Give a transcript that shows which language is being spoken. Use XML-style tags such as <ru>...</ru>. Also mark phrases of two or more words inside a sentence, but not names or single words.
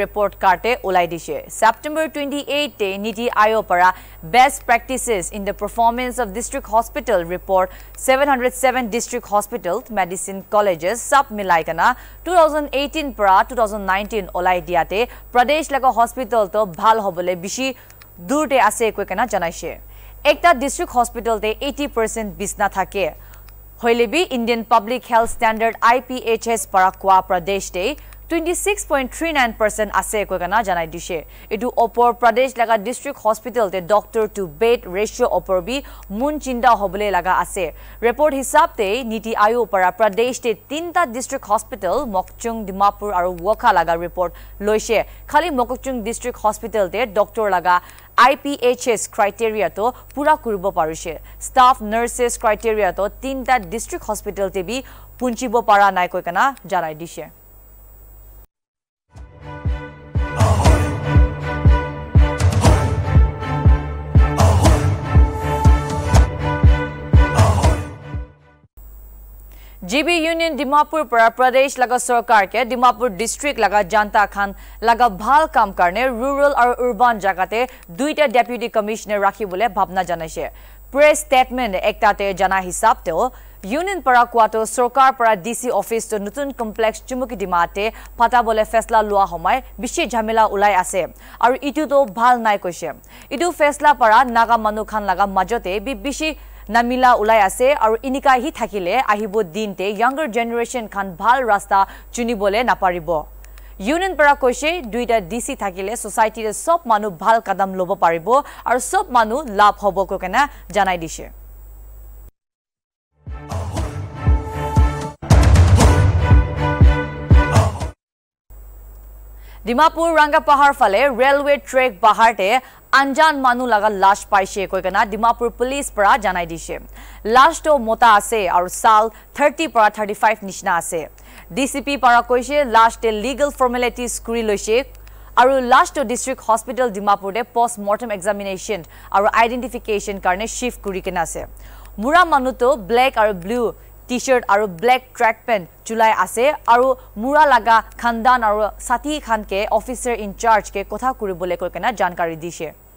<nag>रिपोर्ट कार्टे उलाई दिशे September 28 ते नीति आयोग परा</nag> <en>best practices in the performance of district hospital report</en> <nag>707</nag> <en>district hospital medicine colleges</en> <nag>सब मिलाइकना 2018 परा 2019 उलाई दियाते प्रदेश लगा हॉस्पिटल तो भाल होबले बिशी दूर ते आसे कोइकना जनाइशे एकता</nag> <en>district hospital</en> <nag>ते 80% बिसना थाके होइलेबी</nag> <en>Indian Public Health Standard</en> <nag>IPHS para kwa pradesh te 26.39% ase koigana janai dishe etu opor pradesh laga</nag> <en>district hospital</en> <nag>te doctor to bed ratio opor bi mun chinda hobole laga ase report hisab te niti ayog para pradesh te tinta</nag> <en>district hospital</en> <nag>mokchung dimapur aru wokha laga report loise khali mokchung</nag> <en>district hospital</en> <nag>te doctor laga IPHS criteria to pura kuribo parise</nag> <en>staff nurses criteria</en> <nag>to tinta</nag> <en>district hospital</en> <nag>te bi punchibo para nai koikana janai dishe GB Union Dimapur para Pradesh laga सरकार के Dimapur district laga जनता खान laga भाल काम करने rural और urban जगते दुईटा</nag> <en>deputy commissioner</en> <nag>राखी बोले भावना जनाइशे</nag> <en>press statement</en> <nag>एकताते जना हिसाब ते Union para kuato सरकार para</nag> <en>DC office</en> <nag>to nutun complex chumuki dimate pata bole fesla lua homai bishi jhamela ulai ase aru itu to bhal nai koise itu fesla para naga manu khan laga majote bi bishi namila ulai ase aru inika hi thakile ahibo dinte younger generation khan bhal rasta chuni bole naparibo Union para koise duita DC thakile society re sob manu bhal kadam lobo paribo aru sob manu labh hobo ko kena janai dishe Dimapur Ranga Pahar fale</nag> <en>railway track</en> <nag>baharte anjan manu laga lash paise koikana Dimapur police para janai dishe lash to mota ase aru sal 30 para 35 nishna ase DCP para koise lash te</nag> <en>legal formalities</en> <nag>kuri loise aru lash to</nag> <en>district hospital</en> <nag>Dimapur de</nag> <en>post mortem examination</en> <nag>aru identification karne shift kuri kena ase mura manu to black aru</nag> <en>blue T-shirt</en> <nag>aru</nag> <en>black track pant</en> <nag>chulai ase aru mura laga khandan aru sati khan ke</nag> <en>officer in charge</en> <nag>ke kotha kuribole koikena jankari dishe</nag>